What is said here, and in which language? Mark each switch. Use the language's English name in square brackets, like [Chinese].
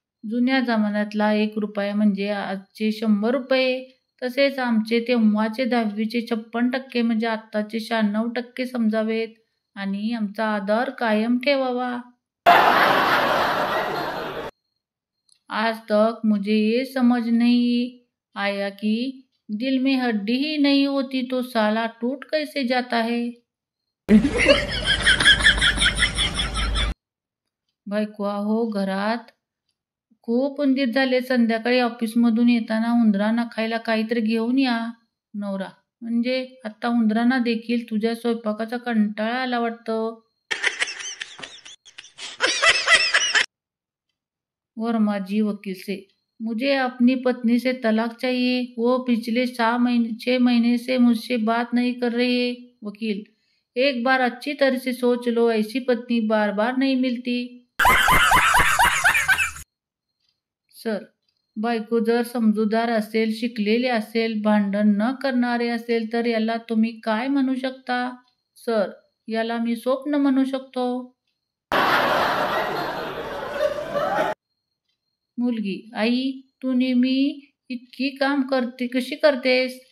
[Marathi] जुन्या जमान्यातला 1 रुपया म्हणजे आजचे 100 रुपये. तसेच आमचे तेव्हाचे 10वीचे 56% म्हणजे आत्ताचे 96% समजावेत आणि आमचा आदर कायम ठेवावा. [Hindi] आज तक मुझे ये समझ नहीं आया कि दिल में हड्डी ही नहीं होती तो साला टूट कैसे जाता है. [Marathi] बायको, अहो घरात खूप उंदीर झाले. संध्याकाळी ऑफिसमधून येताना उंदरांना खायला काहीतरी घेऊन या. नवरा, म्हणजे आता उंदरांना देखील तुझ्या स्वयंपाकाचा कंटाळा आला वाटतं. [Hindi] वर्मा जी वकील से, मुझे अपनी पत्नी से तलाक चाहिए. वो पिछले 6 महीने से मुझसे बात नहीं कर रही है. वकील, एक बार अच्छी तरह से सोच लो, ऐसी पत्नी बार बार नहीं मिलती. [Marathi] सर, बायको जर समजूतदार असेल, शिकलेली असेल, भांडण न करणारे असेल तर याला तुम्ही काय म्हणू शकता? सर, याला मी स्वप्न म्हणू शकतो. मुलगी, आई तू नेहमी इतकी काम कशी करतेस?